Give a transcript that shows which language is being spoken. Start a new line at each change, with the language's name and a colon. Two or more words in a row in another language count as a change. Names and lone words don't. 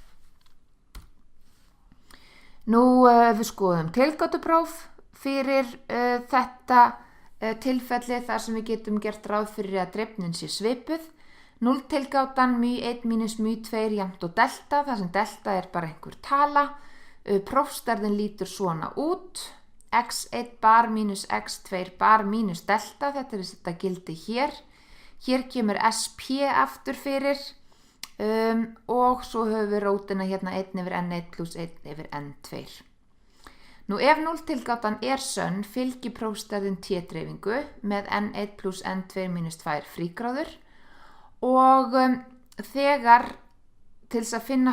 Icelandic: Nú við skoðum tilgátupróf fyrir þetta tilfelli þar sem við getum gert ráð fyrir að dreifnin sé svipuð. 0 tilgátan μ1 minus μ2 jafnt og delta, þar sem delta er bara einhver tala. Prófstærðin lítur svona út. x1 bar minus x2 bar minus delta, þetta er þetta gildi hér. Hér kemur SP aftur fyrir og svo höfum við rótina hérna 1 yfir N1 plus 1 yfir N2. Nú ef 0 tilgátan er sönn fylgir prófstærðin T-dreifingu með N1 plus N2 minus 2 frígráður og þegar til þess að finna